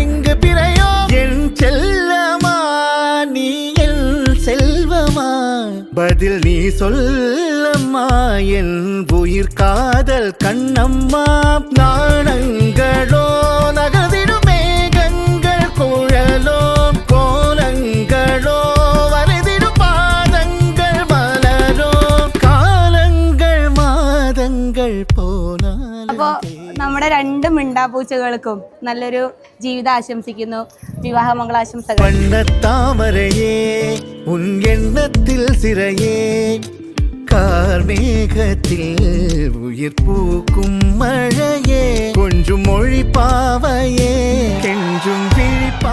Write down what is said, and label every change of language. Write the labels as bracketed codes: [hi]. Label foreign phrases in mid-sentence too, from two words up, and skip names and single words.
[ta] இங்கு பிறையோ என் செல்லமா நீ என் செல்வமா பதில் நீ சொல்லம்மா என் உயிர் காதல் கண்ணம்மா நாணங்களோ நகர்ந்திடும் மேகங்கள் குழலோ கோலங்களோ வரைதிடும் பாதங்கள் மலரோ காலங்கள் மாதங்கள் போனால். [ml] അപ്പോ നമ്മുടെ രണ്ട് മിണ്ടാപ്പൂച്ചകൾക്കും നല്ലൊരു ജീവിതം ആശംസിക്കുന്നു. വിവാഹമംഗളാശംസകൾ. [ta] வண்ணத்தாமரையே உன் எண்ணத்தில் சிறையே கார்மேகத்தில் உயிர் பூக்கும் மழையே கொஞ்சும் மொழி பாவையே கெஞ்சும் விழிப்பா.